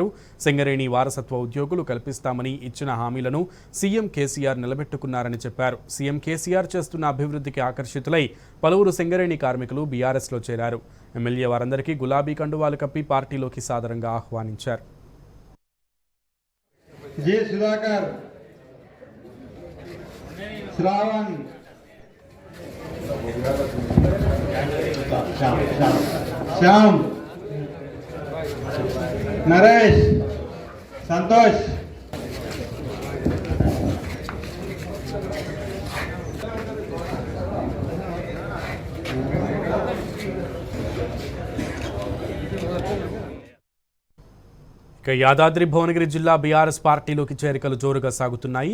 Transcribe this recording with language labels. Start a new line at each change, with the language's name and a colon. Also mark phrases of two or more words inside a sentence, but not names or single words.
Telugu: సింగరేణి వారసత్వ ఉద్యోగులు కల్పిస్తామని ఇచ్చిన హామీలను సీఎం కేసీఆర్ నిలబెట్టుకున్నారని చెప్పారు. సీఎం కేసీఆర్ చేస్తున్న అభివృద్ధికి ఆకర్షితులై పలువురు సింగరేణి కార్మికులు బీఆర్ఎస్లో చేరారు. ఎమ్మెల్యే వారందరికీ గులాబీ కండువాలు కప్పి పార్టీలోకి సాదరంగా ఆహ్వానించారు. जी सुधाकर, श्रावण, श्याम, नरेश, संतोष, యాదాద్రి భువనగిరి జిల్లా బీఆర్ఎస్ పార్టీలోకి చేరికలు జోరుగా సాగుతున్నాయి.